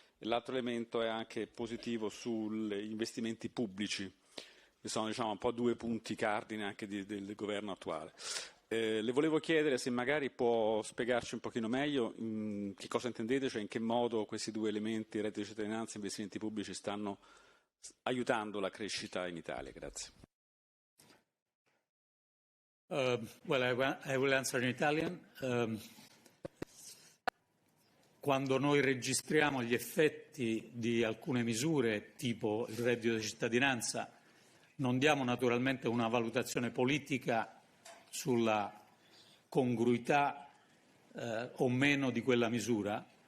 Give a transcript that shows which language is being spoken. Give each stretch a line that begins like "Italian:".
Italian: L'altro elemento è anche positivo sugli investimenti pubblici, che sono un po' due punti cardine anche del governo attuale. Le volevo chiedere se magari può spiegarci un pochino meglio che cosa intendete, cioè in che modo questi due elementi, reddito di cittadinanza e investimenti pubblici, stanno aiutando la crescita in Italia. Grazie.
English: Well, I will answer in Italian.
Italian: Quando noi registriamo gli effetti di alcune misure, tipo il reddito di cittadinanza, non diamo naturalmente una valutazione politica sulla congruità o meno di quella misura.